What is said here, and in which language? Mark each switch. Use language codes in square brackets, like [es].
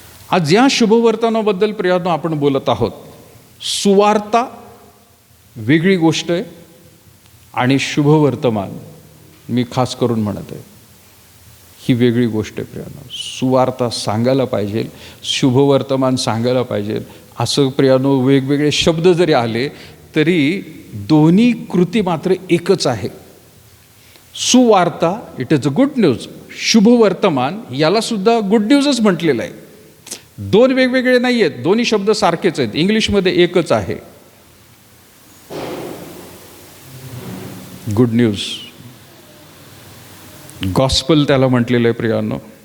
[mr] आज या शुभवर्तनाबद्दल प्रियानो आपण बोलत आहोत. सुवार्ता वेगळी गोष्ट आहे आणि शुभवर्तमान, मी खास करून म्हणत आहे, ही वेगळी गोष्ट आहे प्रियानो. सुवार्ता सांगायला पाहिजे, शुभवर्तमान सांगायला पाहिजे, असं प्रियानो वेगवेगळे शब्द जरी आले तरी दोन्ही कृती मात्र एकच आहे. [en] सुवार्ता it is a good news. [mr] शुभवर्तमान याला सुद्धा गुड न्यूजच म्हटलेलं आहे. दोन वेगवेगळे नाही आहेत, दोन्ही शब्द सारखेच आहेत, इंग्लिशमध्ये एकच आहे. गुड न्यूज, गॉस्पल त्याला म्हटलेलं आहे प्रियानो.